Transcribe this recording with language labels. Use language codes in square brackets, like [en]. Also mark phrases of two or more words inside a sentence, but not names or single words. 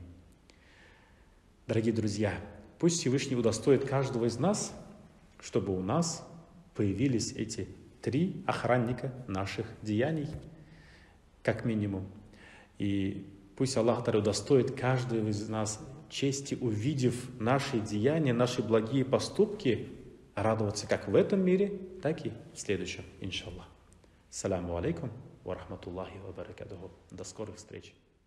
[ru] Дорогие друзья, пусть Всевышний удостоит каждого из нас, чтобы у нас появились эти 3 охранника наших деяний, как минимум. И пусть Аллах удостоит каждого из нас чести, увидев наши деяния, наши благие поступки, радоваться как в этом мире, так и в следующем, иншаллах. [ar] السلام عليكم ورحمة الله وبركاته. [ru] До скорых встреч.